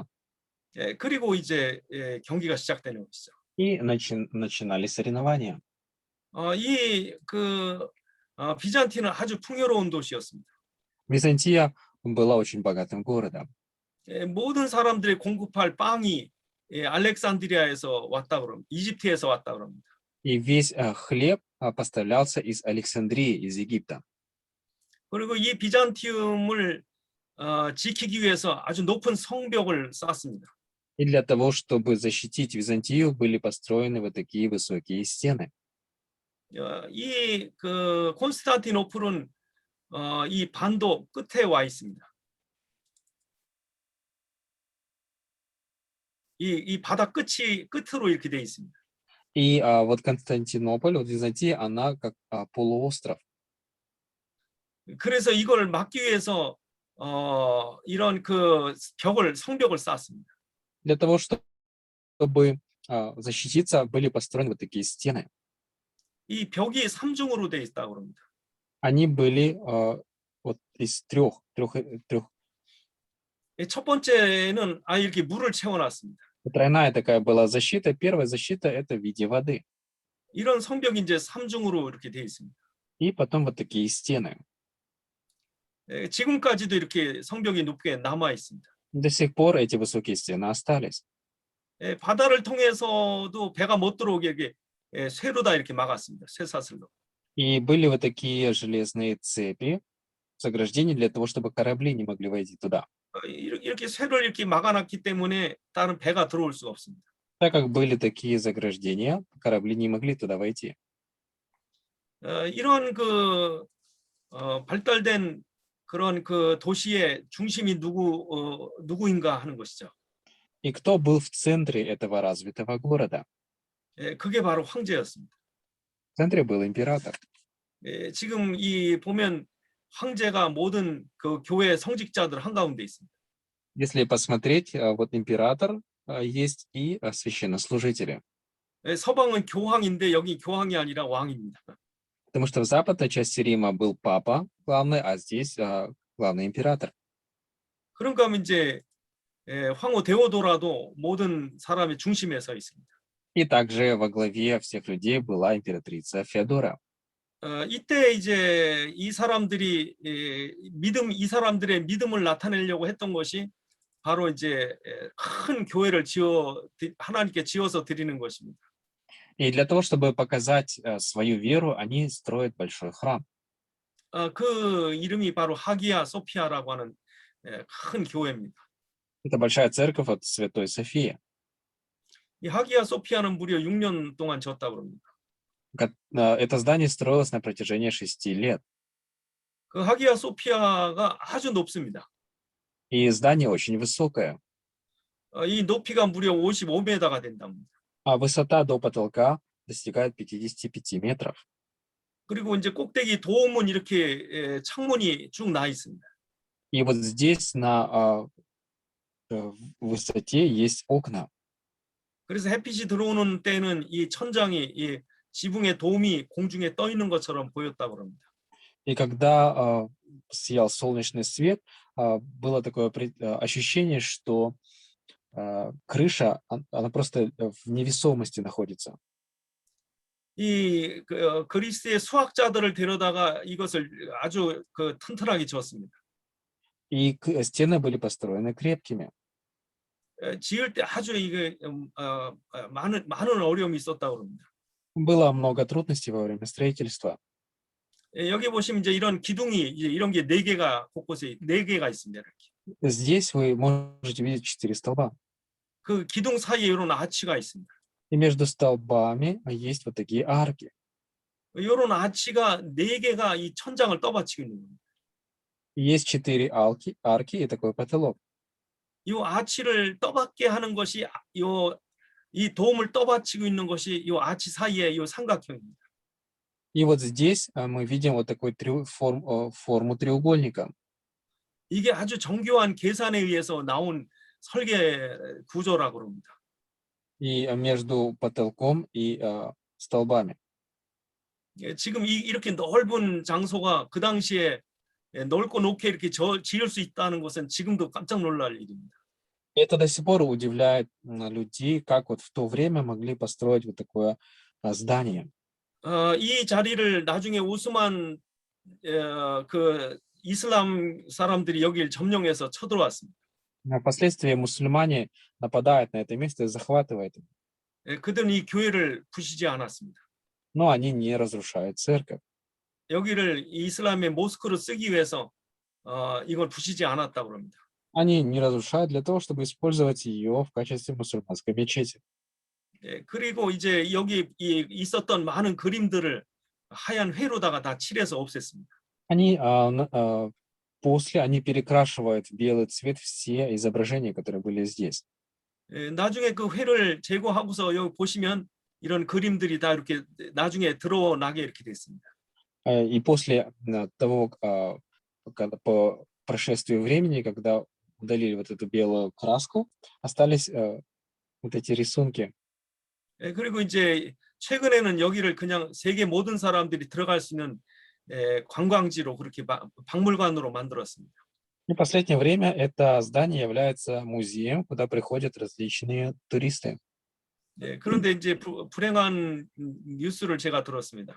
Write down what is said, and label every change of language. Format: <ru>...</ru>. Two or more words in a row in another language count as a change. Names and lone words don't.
<ko>그리고 이제 경기가 시작되는 것이죠.</ko> <ru>И начинались соревнования.</ru> <ko>비잔티는 아주 풍요로운 도시였습니다.</ko> <ru>Византия была очень богатым городом.</ru> <ko>모든 사람들이 공급할 빵이 알렉산드리아에서 왔다 그럽니다. 이집트에서 왔다 그럽니다.</ko> <ru>И весь хлеб поставлялся из Александрии, из Египта.</ru> <ko>그리고 이 비잔티움을 지키기 위해서 아주 높은 성벽을 쌓습니다.</ko> <ru>И для того, чтобы защитить Византию, были построены вот такие высокие стены.</ru> <ko>이 그 콘스탄티노플은 이 반도 끝에 와 있습니다. 이 바다 끝으로 이렇게 돼 있습니다.</ko> <ru>И вот Константинополь, вот Византия, она как полуостров.</ru> <ko>그래서 이걸 막기 위해서 이런 그 성벽을 쌓습니다.</ko> <ru>Для того, чтобы защититься, были построены вот такие стены.</ru> <ko>이 벽이 삼중으로 돼 있다고 합니다.</ko> <ru>Они были вот из трех.</ru> <ko>첫 번째는 이렇게 물을 채워놨습니다.</ko> <ru>Тройная такая была защита. Первая защита — это в виде воды.</ru> <ko>이런 성벽이 이제 삼중으로 이렇게 돼 있습니다.</ko> <ru>И потом вот такие стены.</ru> <ko>지금까지도 이렇게 성벽이 높게 남아 있습니다.</ko> <ru>До сих пор эти высокие стены остались.</ru> <ko>바다를 통해서도 배가 못 들어오게 이렇게 쇠로 다 이렇게 막았습니다. 쇠사슬로.</ko> <ru>И были вот такие железные цепи, заграждения для того, чтобы корабли не могли войти туда.</ru> <ko>이렇게 쇠를 이렇게 막아놨기 때문에 다른 배가 들어올 수가 없습니다.</ko> <ru>Так как были такие заграждения, корабли не могли туда войти.</ru> <ko>이런 그 발달된 그런 그 도시의 중심이 누구인가 하는 것이죠.</ko> <ru>И кто был в центре этого развитого города?</ru> <ko>그게 바로 황제였습니다.</ko> <ru>В центре был император.</ru> <ko>지금 이 보면 황제가 모든 그 교회 성직자들 한가운데 있습니다.</ko> <ru>Если посмотреть, вот император есть и священнослужители.</ru> <ko>서방은 교황인데 여기 교황이 아니라 왕입니다.</ko> <ru>Потому что в западной части Рима был папа главный, а здесь главный император.</ru> <ko>그런가 하면 이제 황후 데오도라도 모든 사람의 중심에 서 있습니다.</ko> <ru>И также во главе всех людей была императрица Феодора.</ru> <ko>이때 이제 이 사람들의 믿음을 나타내려고 했던 것이 바로 이제 큰 교회를 하나님께 지어서 드리는 것입니다.</ko> <ru>И для того, чтобы показать свою веру, они строят большой храм.</ru> <ko>그 이름이 바로 하기야 소피아라고 하는 큰 교회입니다.</ko> <ru>Это большая церковь от Святой Софии.</ru> <ko>이 하기야 소피아는 무려 6년 동안 지었다고 합니다.</ko> <ru>Это здание строилось на протяжении 6 лет.</ru> <ko>그 하기야 소피아가 아주 높습니다.</ko> <ru>И здание очень высокое.</ru> <ko>이 높이가 무려 55m가 된답니다.</ko> <ru>А высота до потолка достигает 55 метров.</ru> <ko>그리고 이제 꼭대기 도움은 이렇게 창문이 쭉 나 있습니다.</ko> <ru>И вот здесь на высоте есть окна.</ru> <ko>그래서 햇빛이 들어오는 때는 이 천장이 이 지붕의 도움이 공중에 떠 있는 것처럼 보였다고 합니다.</ko> <ru>И когда сиял солнечный свет, было такое ощущение, что крыша, она просто в невесомости находится.</ru> <ko>이 그리스의 수학자들을 데려다가 이것을 아주 튼튼하게 지었습니다.</ko> <ru>И стены были построены крепкими.</ru> <ko>지을 때 아주 이게 많은 어려움이 있었다고 합니다.</ko> <ru>Было много трудностей во время строительства.</ru> <ko>여기 보시면 이제 이런 기둥이 이런 게 4개가 곳곳에 4개가 있습니다. 이렇게.</ko> <ru>Здесь вы можете видеть 4 столба.</ru> <ko>그 기둥 사이에 이런 아치가 있습니다.</ko> <ru>И между столбами есть вот такие арки.</ru> <ko>이런 아치가 4개가 이 천장을 떠받치고 있는 겁니다.</ko> <ru>Есть 4 арки и такой потолок.</ru> <ko>이 아치를 떠받게 하는 것이 이 도움을 떠받치고 있는 것이 이 아치 사이에 이 삼각형입니다.</ko> <ru>И вот здесь мы видим вот такую форму треугольника.</ru> <ko>이게 아주 정교한 계산에 의해서 나온 설계 구조라고 합니다.</ko> <ru>И между потолком и столбами.</ru> <ko>지금 이렇게 넓은 장소가 그 당시에 넓고 높게 이렇게 지을 수 있다는 것은 지금도 깜짝 놀랄 일입니다.</ko> <ru>Это до сих пор удивляет людей, как вот в то время могли построить вот такое здание.</ru> <ko>이 자리를 나중에 오스만 그 이슬람 사람들이 여기를 점령해서 쳐들어왔습니다.</ko> <ru>Впоследствии мусульмане нападают на это место и захватывают его.</ru> <ko>그들은 이 교회를 부시지 않았습니다.</ko> <ru>Но они не разрушают церковь.</ru> <ko>여기를 이슬람의 모스크로 쓰기 위해서 이걸 부시지 않았다고 합니다.</ko> <ru>Они не разрушают для того, чтобы использовать ее в качестве мусульманской мечети.</ru> <ko>예, 그리고 이제 여기 있었던 많은 그림들을 하얀 회로다가 다 칠해서 없앴습니다.</ko> <ru>Они после они перекрашивают в белый цвет все изображения, которые были здесь.</ru> <ko>예, 나중에 그 회를 제거하고서 여기 보시면 이런 그림들이 다 이렇게 나중에 드러나게 이렇게 됐습니다.</ko> <ru>И после того, по прошествию времени, когда удалили вот эту белую краску, остались вот эти рисунки.</ru> <ko>예, 그리고 이제 최근에는 여기를 그냥 세계 모든 사람들이 들어갈 수 있는 관광지로 그렇게 박물관으로 만들었습니다.</ko> <ru>И в последнее время это здание является музеем, куда приходят различные туристы.</ru> <ko>예, 그런데 이제 불행한 뉴스를 제가 들었습니다.</ko>